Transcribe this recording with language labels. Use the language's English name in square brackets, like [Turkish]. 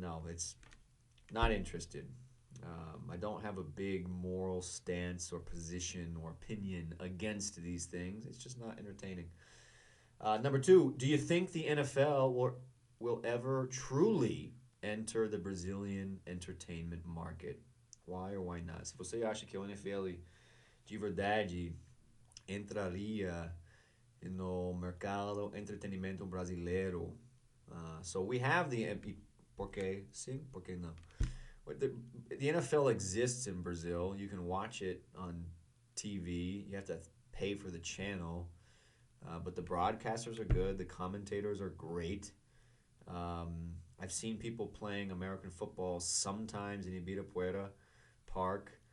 [English] No, it's not interested. I don't have a big moral stance or position or opinion against these things. It's just not entertaining. Number two, do you think the NFL will ever truly enter the Brazilian entertainment market? Why or why not? [Portuguese] Se você acha que o NFL de verdade entraria no mercado entretenimento brasileiro. [English] So we have [Portuguese] por quê? Sim, por quê não? [English] The NFL exists in Brazil. You can watch it on TV. You have to pay for the channel. But the broadcasters are good. The commentators are great. I've seen people playing American football sometimes in Ibirapuera Park.